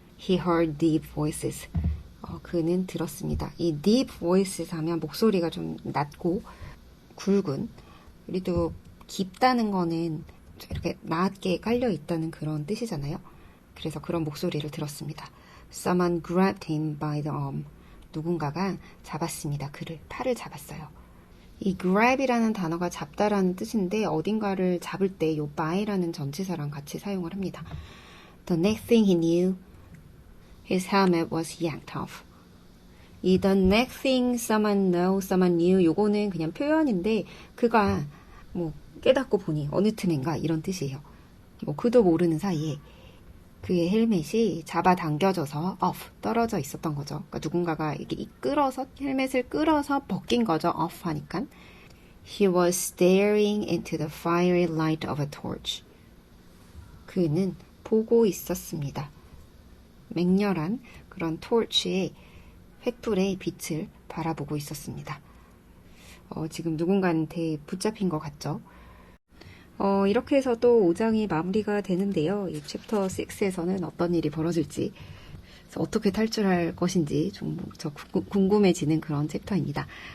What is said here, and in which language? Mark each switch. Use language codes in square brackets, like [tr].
[en] He heard deep voices. [ko] 그는 들었습니다. 이 deep voices 하면 목소리가 좀 낮고 굵은, 그리고 깊다는 거는 이렇게 낮게 깔려 있다는 그런 뜻이잖아요. 그래서 그런 목소리를 들었습니다. [en] Someone grabbed him by the arm. [ko] 누군가가 잡았습니다. 그를, 팔을 잡았어요. 이 grab이라는 단어가 잡다라는 뜻인데 어딘가를 잡을 때 이 by라는 전치사랑 같이 사용을 합니다. [en] The next thing he knew, his helmet was yanked off. [ko] 이 [en] the next thing someone knew [ko] 요거는 그냥 표현인데 그가 깨닫고 보니 어느 틈인가 이런 뜻이에요. 그도 모르는 사이에 그의 헬멧이 잡아당겨져서 off, 떨어져 있었던 거죠. 그러니까 누군가가 이렇게 끌어서 헬멧을 끌어서 벗긴 거죠. off 하니까. [en] He was staring into the fiery light of a torch. [ko] 그는 보고 있었습니다. 맹렬한 그런 torch의 횃불의 빛을 바라보고 있었습니다. 지금 누군가한테 붙잡힌 것 같죠? 이렇게 해서 또 5장이 마무리가 되는데요. 이 챕터 6에서는 어떤 일이 벌어질지, 어떻게 탈출할 것인지 좀 궁금해지는 그런 챕터입니다.